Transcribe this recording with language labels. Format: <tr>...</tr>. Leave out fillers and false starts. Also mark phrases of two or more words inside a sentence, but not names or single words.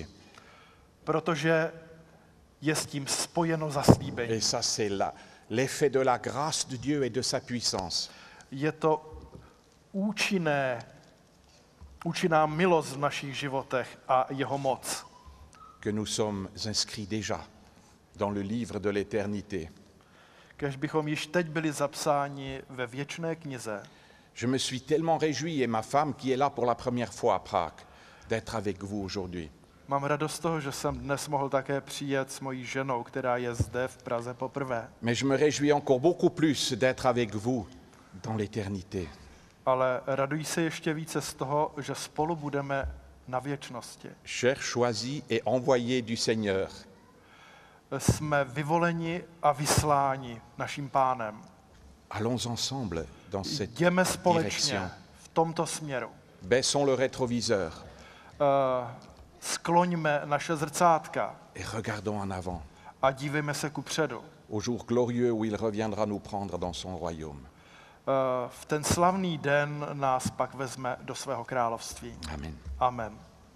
<cs>Protože je s tím spojeno zaslíbení.</cs> <fr>Et ça, c'est l'effet de la grâce de Dieu et de sa puissance.</fr> <cs>Je to účinná milost v našich životech a jeho moc.</cs> <fr>Que nous sommes inscrits déjà dans le livre de l'éternité.</fr> <cs>Kéž bychom již teď byli zapsáni ve věčné knize.</cs> <fr>Je me suis tellement réjoui, et ma femme qui est là pour la première fois à Prague, d'être avec vous aujourd'hui.</fr> <cs>Mám radost z toho, že jsem dnes mohl také přijet s mojí ženou, která je zde v Praze poprvé.</cs> <fr>Mais je me réjouis encore beaucoup plus d'être avec vous dans l'éternité.</fr> <cs>Ale raduji se ještě více z toho, že spolu budeme na věčnosti.</cs> <fr>Chers choisis et envoyés du Seigneur,</fr> <cs>Jsme vyvoleni a vysláni naším Pánem.</cs> <fr>allons ensemble dans cette</fr> <cs>Jdeme společně</cs> <fr>direction.</fr> <cs>v tomto směru.</cs> <fr>Baissons le rétroviseur</fr> <cs>Skloňme naše zrcátka</cs> <fr>et regardons en avant,</fr> <cs>a dívejme se kupředu.</cs> <fr>au jour glorieux où il reviendra nous prendre dans son royaume.</fr> <cs>V ten slavný den nás pak vezme do svého království.</cs> <fr>Amen.</fr> <cs>Amen.</cs>